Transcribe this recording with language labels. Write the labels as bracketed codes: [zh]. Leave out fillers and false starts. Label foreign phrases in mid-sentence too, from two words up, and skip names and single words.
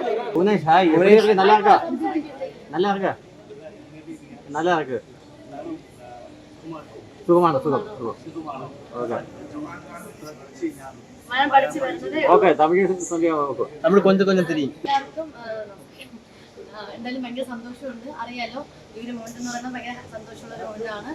[ta] புனேஷ் ஹாய், எப்படி இருக்கு? நல்லா இருக்கா? நல்லா இருக்கா? நல்லா இருக்கு. [ml] സുഖമാണ്. സുഖം. [en] okay okay [ml] തമിഴ് നമ്മൾ കൊഞ്ചം തിരിയും. എന്തായാലും ഭയങ്കര സന്തോഷമുണ്ട്. അറിയാലോ ഈ ഒരു മോണ്ട് എന്ന് പറയുന്നത് ഭയങ്കര സന്തോഷമുള്ള ഒരു മോണ്ടാണ്.